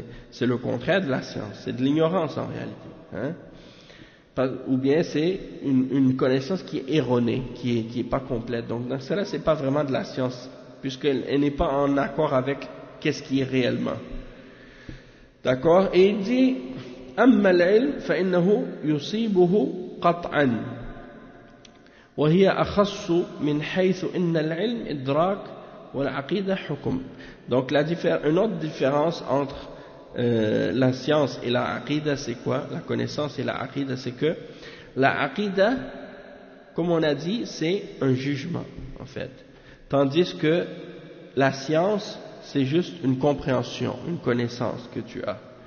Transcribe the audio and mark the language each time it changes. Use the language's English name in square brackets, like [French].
[French] C'est le contraire de la science, c'est de l'ignorance en réalité. Hein? Ou bien c'est une connaissance qui est erronée, qui est pas complète. Donc dans cela, c'est pas vraiment de la science, puisqu'elle n'est pas en accord avec qu'est-ce qui est réellement. D'accord? Et il dit [Arabic] أما العلم فإنه يصيبه قطعا وهي أخص من حيث إن العلم إدراك والعقيدة حكم. [French] Donc une autre différence entre la science et la aqida, c'est quoi? La connaissance et la aqida, c'est que la aqida, comme on a dit, c'est un jugement en fait, tandis que la science, c'est juste une compréhension, une connaissance que tu as.